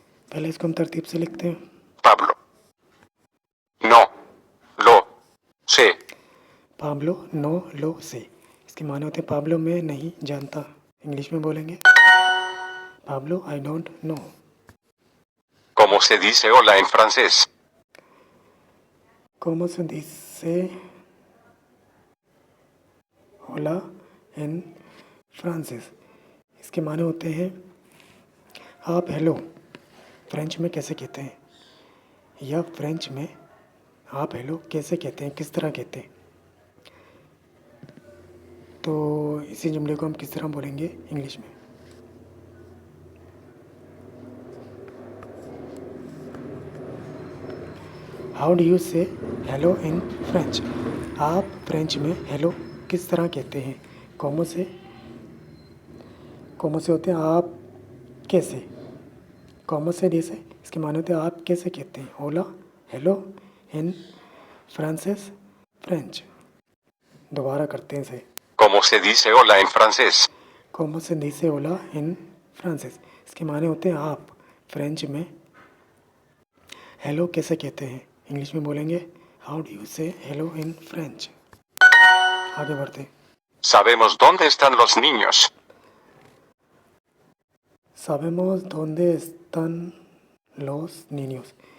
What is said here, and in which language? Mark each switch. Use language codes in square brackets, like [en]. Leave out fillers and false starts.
[hi] पहले इसको हम तरतीब से लिखते हैं। [es] Pablo. No. Lo. Sé. पाब्लो नो लो से। [hi] इसके माने होते हैं पाब्लो मैं नहीं जानता। इंग्लिश में बोलेंगे [en] Pablo I don't know. [es] ¿Cómo se dice hola en francés? Como se dice होला इन फ्रांसिस। [hi] इसके माने होते हैं आप हेलो फ्रेंच में कैसे कहते हैं या फ्रेंच में आप हेलो कैसे कहते हैं किस तरह कहते हैं। तो इसी जुमले को हम किस तरह बोलेंगे इंग्लिश में। [en] How do you say hello in French. [hi] आप फ्रेंच में हेलो किस तरह कहते हैं। कॉमो से होते हैं आप कैसे। कॉमो से दिस है। इसके माने होते हैं आप कैसे कहते हैं। होला हेलो इन फ्रांसिस फ्रेंच। दोबारा करते हैं इसे। [es] ¿Cómo se dice hola en francés? कॉमो से दिस है होला इन फ्रांसिस। [hi] इसके माने होते हैं आप फ्रेंच में हेलो कैसे कहते हैं। इंग्लिश में बोलेंगे [en] How do you say hello in French. [hi] आगे बढ़ते हैं। [es] ¿Sabemos dónde están los niños? साबेमोस दोंदे están los niños।